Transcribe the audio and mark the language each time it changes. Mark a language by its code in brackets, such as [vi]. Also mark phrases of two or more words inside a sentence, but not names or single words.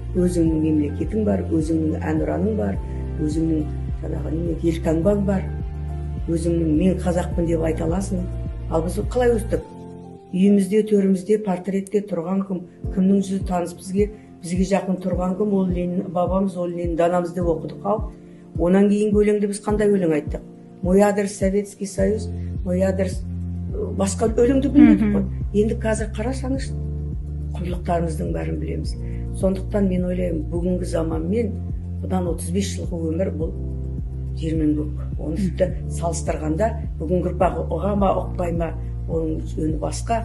[kk] Өзіңнің мемлекетің бар, өзіңнің әнұраның бар, өзіңнің жаңағы елтаңбаң бар, өзіңнің мен қазақпын деп айта аласың. Ал біз қалай өстік? Үйімізде, төрімізде, портретте тұрған кімнің жүзі таныс бізге жақын тұрған кім, ол Ленин бабамыз, ол Ленин данамыз деп оқыдық. Ал онан кейінгі өлеңді біз қандай өлең айттық? [ru] Мой адрес Советский Союз, мой адрес [kk] басқа өлеңді білмедік қой. Енді қазір қарасаңыз құндылықтарымыздың бәрін білеміз. Сондықтан мен ойлаймын, бүгінгі заманмен бұдан 35 жылғы өмір бұл жер мен көк. Оны үсті салыстырғанда бүгінгі ұрпақ ұға ма, ұқпай ма, оның жөні басқа.